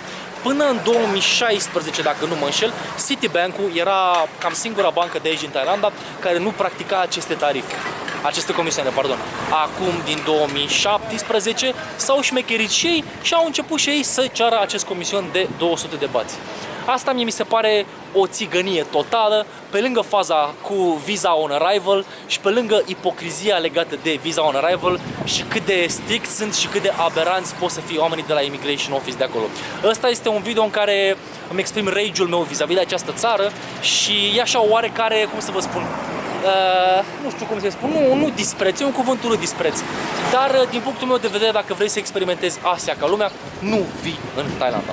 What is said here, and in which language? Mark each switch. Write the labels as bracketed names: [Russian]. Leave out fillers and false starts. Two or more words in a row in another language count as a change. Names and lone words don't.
[Romanian] Până în 2016, dacă nu mă înșel, Citibank-ul era cam singura bancă de aici din Thailanda care nu practica aceste comisioane, pardon. Acum, din 2017, s-au șmecherit și ei și au început și ei să ceară acest comision de 200 de bați. Asta mi se pare o țigănie totală, pe lângă faza cu [English] visa on arrival [Romanian] și pe lângă ipocrizia legată de [English] visa on arrival [Romanian] și cât de strict sunt și cât de aberanți pot să fie oamenii de la Immigration Office de acolo. Ăsta este un video în care îmi exprim rage-ul meu vis-a-vis de această țară și e așa oarecare, cum să vă spun, nu știu cum să spun, nu dispreț, e un cuvânt urât dispreț, dar din punctul meu de vedere, dacă vrei să experimentezi Asia ca lumea, nu vii în Thailanda.